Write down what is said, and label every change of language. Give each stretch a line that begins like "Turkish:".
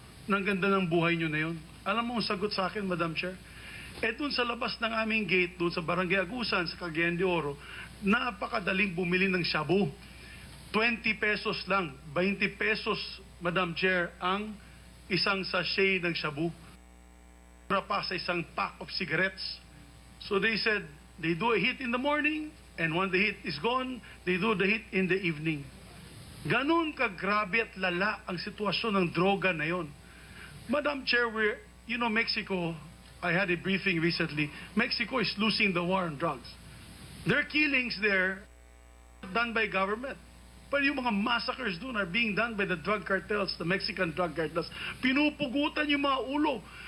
Filipino: Nang ganda ng buhay nyo na yun. Alam mo ang sagot sa akin, Madam Chair? Doon sa labas ng aming gate, doon sa Barangay Agusan, sa Cagayan de Oro, napakadaling bumili ng shabu. 20 pesos lang, 20 pesos, Madam Chair, ang isang sachet ng shabu. Para pa sa isang
English: pack of cigarettes. So they said, they do a hit in the morning, and when the hit is gone, they do the hit in the evening.
Filipino: Ganon kagrabe at lala ang sitwasyon ng droga na yon.
English: Madam Chair, Mexico, I had a briefing recently, Mexico is losing the war on drugs. Their killings there are done by government.
Filipino: Pero yung mga
English: massacres
Filipino: doon
English: are being done by the drug cartels, the Mexican drug cartels.
Filipino: Pinupugutan yung mga ulo.